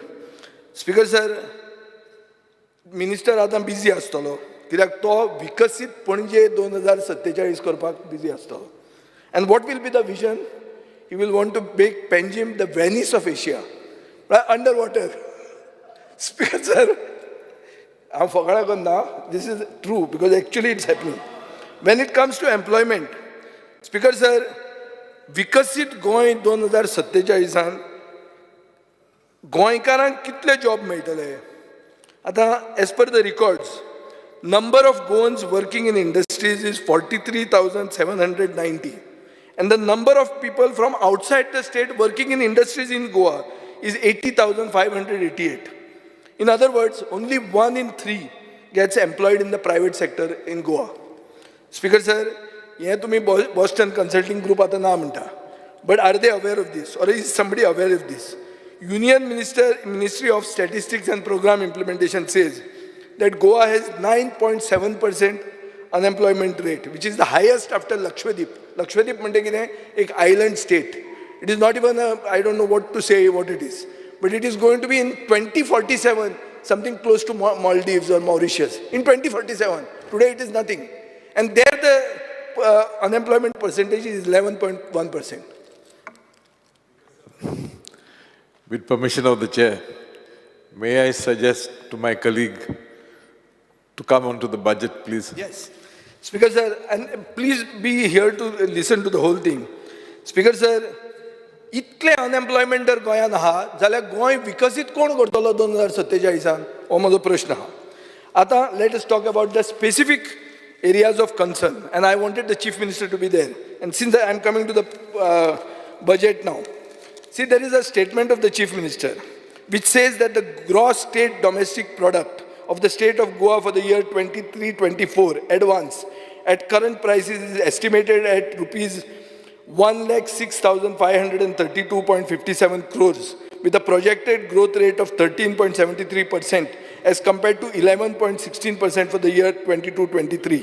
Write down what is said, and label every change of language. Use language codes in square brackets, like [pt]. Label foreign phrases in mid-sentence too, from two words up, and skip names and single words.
[en] speaker sir, [kok] मिनिस्टर आतां बिजी आसतलो कित्याक तो विकसीत पणजे 2047 करपाक बिजी आसतलो. [en] and what will be the vision? he will want to make Panjim the Venice of Asia, under water. speaker sir, [kok] हांव फकाणां करना, [en] this is true because actually it's happening. when it comes to employment, speaker sir, [kok] विकसीत गोंय 2047 गोंयकारांक कितले जॉब मेळटले? [en] आतां as per the records, number of Goans working in industries is 43,790, and the number of people from outside the state working in industries in Goa is 80,588. In other words, only 1 in 3 gets employed in the private sector in Goa. Speaker sir, [kok] हे तुम्ही Boston Consulting Group आता ना म्हणता, [en] but are they aware of this, or is somebody aware of this? Union Ministry of Statistics and Program Implementation says that Goa has 9.7% unemployment rate, which is the highest after Lakshadweep. [kok] Lakshadweep म्हणजे कितें, एक [en] island state. It is not even I don't know what to say what it is, but it is going to be in 2047 something close to Maldives or Mauritius. In 2047, today it is nothing, and there the unemployment percentage is 11.1%. With permission of the chair, may I suggest to my colleague to come on to the budget, please? Yes. Speaker sir, and please be here to listen to the whole thing. Speaker sir, [kok] इतले अनएम्प्लॉयमेंट जर गोंयांत आहा जाल्यार गोंय विकसीत कोण करतलो 2047? हो म्हजो प्रश्न आहा. आतां [en] let us talk about the specific areas of concern, and I wanted the Chief Minister to be there. And since I am coming to the budget now, see, there is a statement of the Chief Minister which says that the gross state domestic product of the state of Goa for the year 23-24 advance at current prices is estimated at rupees 1,06,532.57 crores, with a projected growth rate of 13.73% as compared to 11.16% for the year 22-23.